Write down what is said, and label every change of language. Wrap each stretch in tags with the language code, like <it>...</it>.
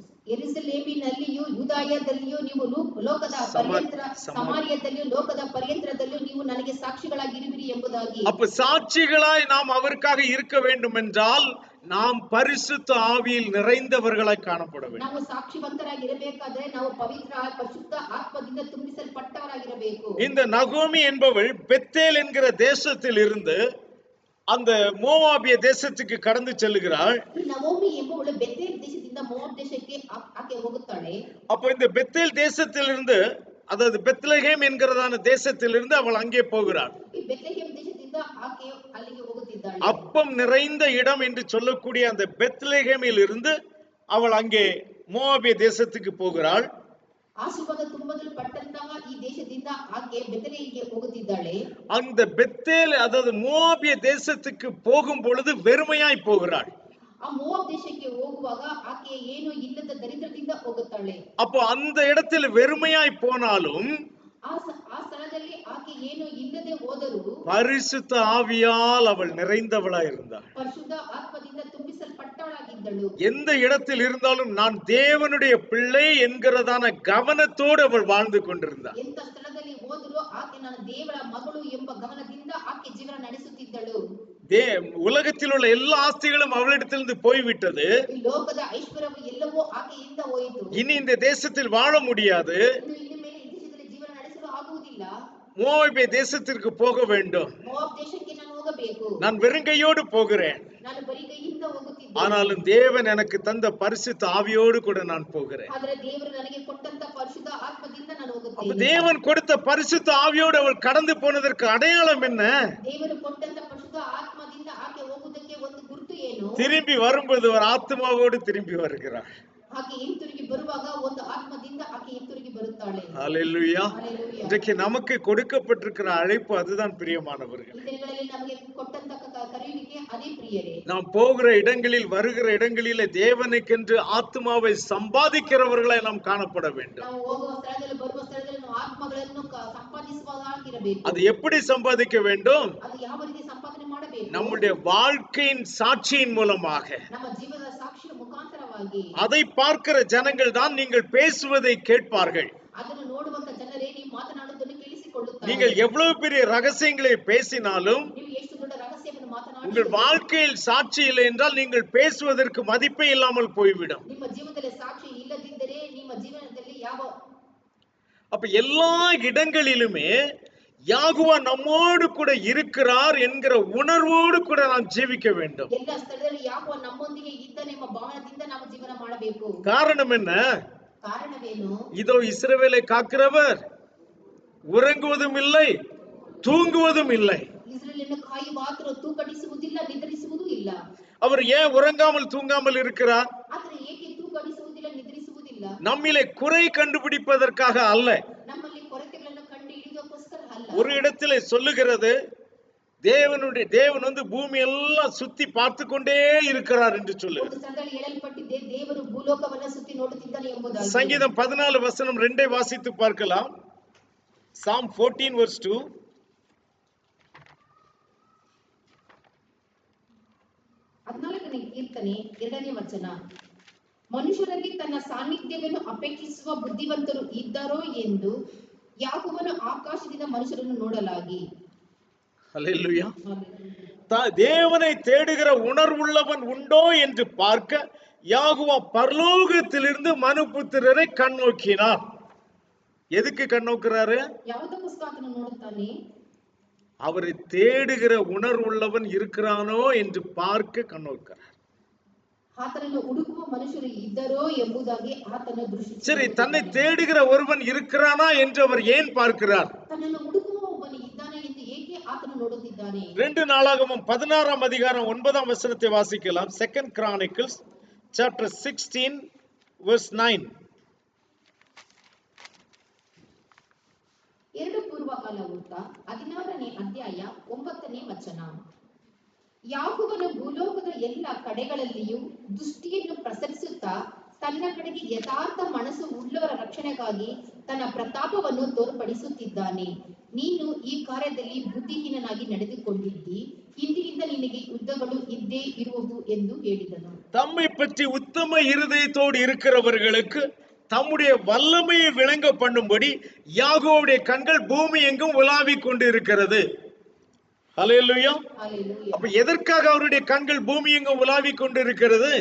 <kn>ಯೆರೂಸಲೇಮಿನಲ್ಲಿಯೂ ಯೂದಾಯದಲ್ಲಿಯೂ ನೀವು ಲೋಕದ ಪರ್ಯಂತರ ಸಮಾರ್ಯದಲ್ಲಿಯೂ ಲೋಕದ ಪರ್ಯಂತರದಲ್ಲಿಯೂ ನೀವು ನನಗೆ ಸಾಕ್ಷಿಗಳಾಗಿರುವಿರಿ ಎಂಬುದಾಗಿ.</kn> <ta>அப்ப சாட்சிகளாய் நாம் அவருக்காக இருக்க வேண்டும் என்றால் நாம் பரிசுத்த ஆவியில் நிறைந்தவர்களாய் காணப்பட வேண்டும்.</ta> <kn>ನಾವು ಸಾಕ್ಷಿವಂತರಾಗಿರಬೇಕಾದರೆ ನಾವು ಪರಿಶುದ್ಧ ಆತ್ಮದಿಂದ ತುಂಬಿಸಲ್ಪಟ್ಟವರಾಗಿರಬೇಕು.</kn> <ta>இந்த நகோமி என்பவள் பெத்தேல் என்கிற தேசத்தில் இருந்து அந்த மோவாபிய தேசத்துக்கு கடந்து செல்லுகிறாள்.</ta> <kn>நவோமி ಎಂಬುವಳು ಬೆತೇಲ್ ದೇಶದಿಂದ ಮೋವಾಬ್ ದೇಶಕ್ಕೆ ಆಕೆ ಹೋಗುತ್ತಾಳೆ.</kn> <ta>அப்ப இந்த பெத்தேல் தேசத்திலிருந்து, அதாவது பெத்லகேம் என்கிறதான தேசத்திலிருந்து அவள் அங்கே போகிறாள்.</ta> <kn>ಈ ಬೆತ್ಲೆಹೇಮ್ ದೇಶದಿಂದ ಆಕೆ ಅಲ್ಲಿಗೆ ಹೋಗುತ್ತಿದ್ದಾಳೆ. ಹೋಗುತ್ತಿದ್ದಾಳೆ.</kn> <ta>அப்பம் நிறைந்த இடம் என்று சொல்லக்கூடிய அந்த பெத்லெகேமில் இருந்து அவள் அங்கே மோவாபிய தேசத்துக்கு போகிறாள்.</ta> <kn>ಆಶೀರ್ವಾದ ತುಂಬಲು ಪಟ್ಟಂತಹ ಈ ದೇಶದಿಂದ ಆಕೆ ಬೆತಲೇಗೆ ಹೋಗುತ್ತಿದ್ದಾಳೆ.</kn> <ta>அந்த பெத்தேல் அதாவது மோவாபிய தேசத்துக்கு போகும் பொழுது வெறுமையாய் போகிறாள்.</ta> <kn>ಆ ಮೋವಾಬ್ ದೇಶಕ್ಕೆ ಹೋಗುವಾಗ ಆಕೆ ಏನು ಇಲ್ಲದ ದರಿದ್ರದಿಂದ ಹೋಗುತ್ತಾಳೆ.</kn> <ta>அப்போ அந்த இடத்தில் வெறுமையாய் போனாலும்</ta> <kn>ಆ ಸ್ಥಳದಲ್ಲಿ ಆಕೆ ಏನು ಇಲ್ಲದೆ ಹೋದರೂ</kn> <ta>பரிசுத்த ஆவியால் அவள் நிறைந்தவளாய் இருந்தாள்.</ta> <kn>ಪರಿಶುದ್ಧ ಆತ್ಮದಿಂದ ತುಂಬಿಸಲ್ಪಟ್ಟವಳಾಗಿದ್ದಳು.</kn> <ta>எந்த இடத்தில் இருந்தாலும் நான் தேவனுடைய பிள்ளை என்கிறதான கவனத்தோடு அவள் வாழ்ந்து கொண்டிருந்தாள்.</ta> <kn>ಎಂತ ಸ್ಥಳದಲ್ಲಿ ಹೋದರೂ ಆಕೆ ನಾನು ದೇವರ ಮಗಳು ಎಂಬ ಗಮನದಿಂದ ಆಕೆ ಜೀವನ ನಡೆಸುತ್ತಿದ್ದಳು.</kn> <ta>உலகத்தில் உள்ள எல்லா ஆஸ்திகளும் அவளிடத்திலிருந்து போய்விட்டது.</ta> <kn>ಈ ಲೋಕದ ಐಶ್ವರ್ಯವು ಎಲ್ಲವೂ ಆಕೆಯಿಂದ ಹೋಯಿತು.</kn> <ta>இனி இந்த தேசத்தில் வாழ முடியாது.</ta> <kn>ಇನ್ನು ಮೇಲೆ ಈ ದೇಶದಲ್ಲಿ ಜೀವನ ನಡೆಸಲು ಆಗುವುದಿಲ್ಲ.</kn> <ta>மோவாபிய தேசத்திற்கு போக வேண்டும்.</ta> <kn>ಮೋವಾಬ್ ದೇಶಕ್ಕೆ ನಾನು ಹೋಗಬೇಕು.</kn> <ta>நான் வெறுங்கையோடு போகிறேன்.</ta> <kn>ನಾನು ಬರಿಗೈಯಿಂದ ಹೋಗುತ್ತಿದ್ದೇನೆ.</kn> <ta>ஆனாலும் தேவன் எனக்கு தந்த பரிசுத்த ஆவியோடு கூட நான் போகிறேன்.</ta> <kn>ಆದರೆ ದೇವರು ನನಗೆ ಕೊಟ್ಟಂತ ಪರಿಶುದ್ಧ ಆತ್ಮದಿಂದ ನಾನು</kn> <ta>அப்ப</ta> <kn>ಹೋಗುತ್ತೇನೆ.</kn> <ta>தேவன் கொடுத்த பரிசுத்த ஆவியோடு அவள் கடந்து போனதற்கு அடையாளம் என்ன?</ta> <kn>ದೇವರು ಕೊಟ್ಟಂತ ಪರಿಶುದ್ಧ ಆತ್ಮದಿಂದ ಆಕೆ ಹೋಗುವುದಕ್ಕೆ ಒಂದು ಗುರುತು ಏನು?</kn> <ta>திரும்பி வரும்போது ஒரு ஆத்மாவோடு திரும்பி வருகிறாள்.</ta> <kn>ಆಕೆ ಹಿಂತಿರುಗಿ ಬರುವಾಗ ಒಂದು ಆತ್ಮದಿಂದ ಆಕೆ ಹಿಂತಿರುಗಿ ಬರುತ್ತಾಳೆ.</kn> <ta>ஹல்லேலூயா. ஹல்லேலூயா. இன்றைக்கு நமக்கு கொடுக்கப்பட்டிருக்கிற அழைப்பு அதுதான் பிரியமானவர்கள்.</ta> <kn>ಈ ದಿನಗಳಲ್ಲಿ ನಮಗೆ ಕೊಟ್ಟಂತ ಕರೆಯುವಿಕೆ ಅದೇ ಪ್ರಿಯರೇ.</kn> <ta>நாம் போகிற இடங்களில் வருகிற இடங்களிலே தேவனுக்கென்று ஆத்மாவை சம்பாதிக்கிறவர்களாய் நாம் காணப்பட வேண்டும்.</ta> <kn>ನಾವು ಹೋಗುವ ಸ್ಥಳದಲ್ಲಿ ಬರುವ ಸ್ಥಳದಲ್ಲಿ ನಾವು ಆತ್ಮಗಳನ್ನು ಸಂಪಾದಿಸುವವರಾಗಿರಬೇಕು.</kn> <ta>அது எப்படி சம்பாதிக்க வேண்டும்?</ta> <kn>ಅದು ಯಾವ ರೀತಿ ಸಂಪಾದನೆ ಮಾಡಬೇಕು?</kn> <ta>நம்முடைய வாழ்க்கையின் சாட்சியின் மூலமாக.</ta> <kn>ನಮ್ಮ ಜೀವನದ ಸಾಕ್ಷಿಯ ಮುಖಾಂತರವಾಗಿ.</kn> <ta>அதை பார்க்கிற ஜனங்கள் தான் நீங்கள் பேசுவதை கேட்பார்கள்.</ta> <kn>ಅದನ್ನು ನೋಡುವಂತ ಜನರೇ ನೀವು ಮಾತನಾಡುವುದನ್ನು ಕೇಳಿಸಿಕೊಳ್ಳುತ್ತಾರೆ.</kn> <ta>நீங்கள் எவ்வளவு பெரிய ரகசியங்களை பேசினாலும்</ta> <kn>ನೀವು ಎಷ್ಟು ದೊಡ್ಡ ರಹಸ್ಯವನ್ನು ಮಾತನಾಡಿ</kn> <ta>உங்கள் வாழ்க்கையில் சாட்சி இல்லை என்றால் நீங்கள் பேசுவதற்கு மதிப்பே இல்லாமல் போய்விடும்.</ta> <kn>ನಿಮ್ಮ ಜೀವನದಲ್ಲಿ ಸಾಕ್ಷಿ ಇಲ್ಲದಿದ್ದರೆ ನಿಮ್ಮ ಜೀವನದಲ್ಲಿ ಯಾವ</kn> <ta>அப்ப எல்லா இடங்களிலுமே யாகுவா நம்மோடு கூட இருக்கிறார் என்கிற உணர்வோடு கூட நாம் ஜீவிக்க வேண்டும்.</ta> <kn>ಎಲ್ಲ ಸ್ಥಳದಲ್ಲಿ ಯಾಕೋ ನಮ್ಮೊಂದಿಗೆ ಇದ್ದಾನೆಂಬ ಭಾವನೆಯಿಂದ ನಾವು ಜೀವನ ಮಾಡಬೇಕು.</kn> <ta>காரணம் என்ன?</ta> <kn>ಕಾರಣವೇನು?</kn> <ta>இதோ இஸ்ரவேலை காக்கிறவர் உறங்குவதும் இல்லை தூங்குவதும் இல்லை.</ta> <kn>ಇಸ್ರೇಲನ್ನು ಕಾಯುವ ಆತನು ತೂಕಡಿಸುವುದಿಲ್ಲ, ನಿದ್ರಿಸುವುದೂ ಇಲ್ಲ.</kn> <ta>அவர் ஏன் உறங்காமல் தூங்காமல் இருக்கிறார்?</ta> <kn>ಆತನು ಏಕೆ ತೂಕಡಿಸುವುದಿಲ್ಲ, ನಿದ್ರಿಸುವುದಿಲ್ಲ?</kn> <ta>நம்மிலே குறை கண்டுபிடிப்பதற்காக அல்ல.</ta> <kn>ನಮ್ಮಲ್ಲಿ ಕೊರತೆಗಳನ್ನು ಕಂಡು ಹಿಡಿಯುವುದಕ್ಕೋಸ್ಕರ ಅಲ್ಲ.</kn> <ta>ஒரு இடத்திலே சொல்லுகிறது தேவன் வந்து பூமி எல்லாம் சுத்தி பார்த்து கொண்டே இருக்கிறார் என்று சொல்லு.</ta> <kn>ಒಂದು ಸ್ಥಳದಲ್ಲಿ ಹೇಳಲ್ಪಟ್ಟಿದೆ ದೇವರು ಭೂಲೋಕವನ್ನು ಸುತ್ತಿ ನೋಡುತ್ತಿದ್ದಾನೆ ಎಂಬುದಾಗಿ.</kn> <ta>சங்கீதம் 14 வசனம் 2 வாசித்து பார்க்கலாம்.</ta> <en>Psalm 14 verse 2.</en> <kn>14ನೇ ಕೀರ್ತನೆ 2ನೇ ವಚನ. ಮನುಷ್ಯರಲ್ಲಿ ತನ್ನ ಸಾನ್ನಿಧ್ಯವನ್ನು ಅಪೇಕ್ಷಿಸುವ ಬುದ್ಧಿವಂತರು ಇದ್ದಾರೋ ಎಂದು ಯಾಕೋಬನು ಆಕಾಶದಿಂದ ಮನುಷ್ಯರನ್ನು ನೋಡಲಾಗಿ.</kn> <ta>ஹல்லேலூயா. தேவனை தேடுகிற உணர்வுள்ளவன் உண்டோ என்று பார்க்க யாகுவா பரலோகத்திலிருந்து மனுபுத்திரரை கண்ணோக்கினார். எதுக்கு கண்ணோக்குறாரு?</ta> <kn>ಯಾವುದಕ್ಕೋಸ್ಕರ ಆತನು ನೋಡುತ್ತಾನೆ?</kn> <ta>அவரை தேடுகிற உணர்வுள்ளவன் இருக்கிறானோ என்று பார்க்க கண்ணோக்கிறார்.</ta> <kn>ಆತನನ್ನು ಹುಡುಕುವ ಮನುಷ್ಯರು ಇದ್ದರೋ ಎಂಬುದಾಗಿ ಆತನ ದೃಷ್ಟಿ.</kn> <ta>சரி, தன்னை தேடுகிற ஒருவன் இருக்கிறானா என்று அவர் ஏன் பார்க்கிறார்?</ta> <kn>ತನ್ನನ್ನು ಹುಡುಕುವ ಒಬ್ಬನು ಇದ್ದಾನೆ ಎಂದು ಏಕೆ ಆತನು ನೋಡುತ್ತಿದ್ದಾನೆ?</kn> <ta>2 நாளாகமம் 16 அதிகாரம் 9 வசனத்தை வாசிக்கலாம்.</ta> <en>2 Chronicles chapter 16 verse 9.</en> <kn>2 ಪೂರ್ವಕಾಲ ವೃತ್ತ 16ನೇ ಅಧ್ಯಾಯ 9ನೇ ವಚನ. ಯಾಕೋಬನು ಭೂಲೋಕದ ಎಲ್ಲ ಕಡೆಗಳಲ್ಲಿಯೂ ದೃಷ್ಟಿಯನ್ನು ಪ್ರಸರಿಸುತ್ತಾ ತನ್ನ ಕಡೆಗೆ ಯಥಾರ್ಥ ಮನಸ್ಸು ಉಳ್ಳವರ ರಕ್ಷಣೆಗಾಗಿ ತನ್ನ ಪ್ರತಾಪವನ್ನು ತೋರ್ಪಡಿಸುತ್ತಿದ್ದಾನೆ. ನೀನು ಈ ಕಾರ್ಯದಲ್ಲಿ ಬುದ್ಧಿಹೀನನಾಗಿ ನಡೆದುಕೊಂಡಿದ್ದಿ, ಇಂದಿನಿಂದ ನಿನಗೆ ಯುದ್ಧಗಳು ಇದ್ದೇ ಇರುವವು ಎಂದು ಹೇಳಿದನು.</kn> <ta>தம்மை பற்றி உத்தம இருதயத்தோடு இருக்கிறவர்களுக்கு தம்முடைய வல்லமையை விளங்க பண்ணும்படி யாகோவுடைய கண்கள் பூமி எங்கும் உலாவிக் கொண்டு இருக்கிறது. ஹல்லேலூயா. ஹல்லேலூயா. அப்ப எதற்காக அவருடைய கண்கள் பூமி எங்கும் உலாவிக் கொண்டு இருக்கிறது?</ta>